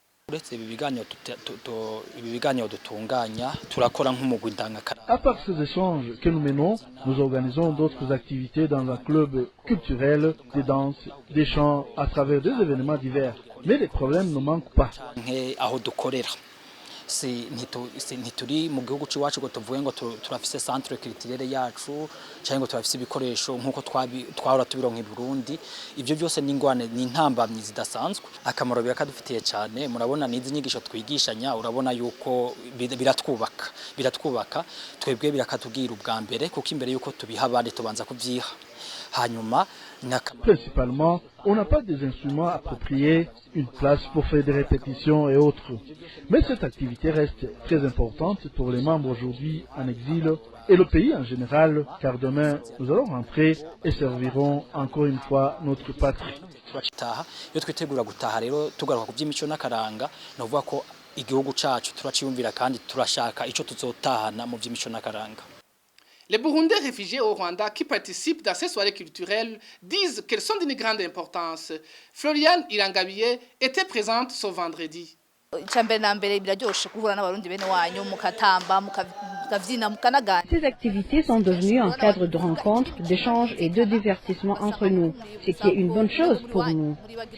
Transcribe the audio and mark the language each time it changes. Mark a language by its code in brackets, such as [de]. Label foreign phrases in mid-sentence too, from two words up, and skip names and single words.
[fr] À part ces échanges que nous menons, nous organisons d'autres activités dans un club culturel, de danse, des chants à travers des événements divers. Mais les problèmes ne manquent pas. [rn] ntituri mu gihugu cyacu ngo tuvuye ngo turafise [fr] centre culturelle [rn] yacu cyangwa ngo turafise ibikoresho nkuko twahora tubironka i Burundi. Ibyo byose ni ingwane ni intambamyi zidasanzwe. Akamaro birakadufitiye cyane, murabona n'izi nyigisho twigishanya, urabona yuko biratwubaka twebwe birakatubwira ubwa mbere kuko imbere yuko tubiha abandi tubanza kubyiha. [fr] Principalement, on n'a pas des instruments appropriés, une place pour faire des répétitions et autres. Mais cette activité reste très importante pour les membres aujourd'hui en exil et le pays en général, car demain, nous allons rentrer et servirons encore une fois notre patrie. [rn] Iyo twitegura gutaha rero tugaruka ku by'imico n'akaranga no vuga ko igihugu cyacu turaciyumvira kandi turashaka ico tuzotahana mu by'imico n'akaranga. [fr] Les Burundais réfugiés au Rwanda qui participent dans ces soirées culturelles disent qu'elles sont d'une grande importance. Floriane Irangabiye était présente ce vendredi. Ces activités sont devenues un cadre de rencontre, d'échange et de divertissement entre nous, ce qui est une bonne chose pour nous.